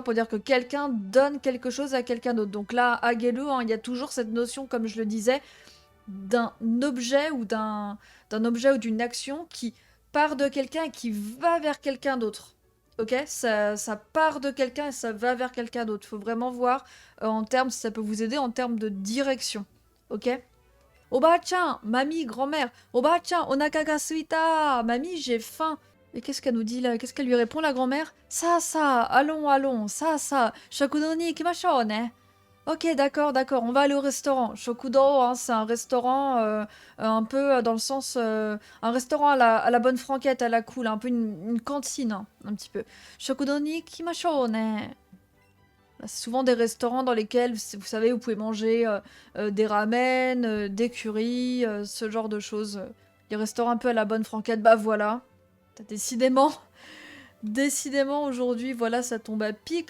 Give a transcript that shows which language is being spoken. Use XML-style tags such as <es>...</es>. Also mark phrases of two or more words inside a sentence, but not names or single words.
<fr>Pour dire que quelqu'un donne quelque chose à quelqu'un d'autre. Donc là, agele, hein, il y a toujours cette notion, comme je le disais, d'un objet ou d'une action qui part de quelqu'un et qui va vers quelqu'un d'autre. Ok? Ça part de quelqu'un et ça va vers quelqu'un d'autre. Il faut vraiment voir en termes, si ça peut vous aider en termes de direction. Ok? Oba-chan, mamie, grand-mère.</fr> <ja>おばあちゃん、お腹が空いた.</ja> <fr>Mamie, j'ai faim. Et qu'est-ce qu'elle nous dit là? Qu'est-ce qu'elle lui répond, la grand-mère? Ça, allons, allons, ça.</fr> <ja>食堂に行きましょうね.</ja> <fr>Ok, d'accord, on va aller au restaurant. Shokudo, hein, c'est un restaurant un peu dans le sens... un restaurant à la bonne franquette, à la cool, un peu une cantine, hein, un petit peu.</fr> <ja>食堂に行きましょうね.</ja> <fr>C'est souvent des restaurants dans lesquels, vous savez, vous pouvez manger des ramen, des currys, ce genre de choses. Les restaurants un peu à la bonne franquette, bah voilà. Décidément, décidément aujourd'hui, voilà, ça tombe à pic.</fr>